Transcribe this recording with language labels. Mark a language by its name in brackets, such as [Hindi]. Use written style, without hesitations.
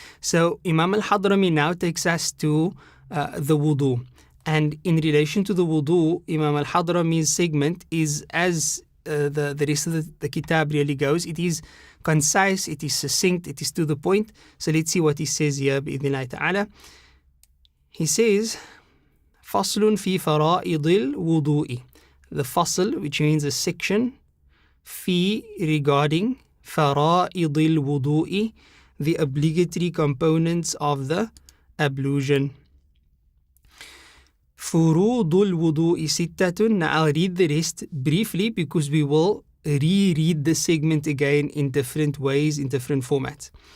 [English] So Imam al-Hadrami now takes us to the wudu. And in relation to the wudu, Imam al-Hadrami's segment is as the rest of the kitab really goes. It is concise, it is succinct, it is to the point. So let's see what he says here, bi'idhnillahi ta'ala. He says, [Arabic] فَصْلٌ فِي فَرَائِضِ الْوُضُوءِ. [English] The fasl, which means a section, fi, regarding, [Arabic] فَرَائِضِ الْوُضُوءِ, [English] the obligatory components of the ablution. [Arabic] فُرُوضُ الْوُضُوءِ سِتَّةٌ. [English] Now I'll read the rest briefly because we will reread the segment again in different ways, in different formats.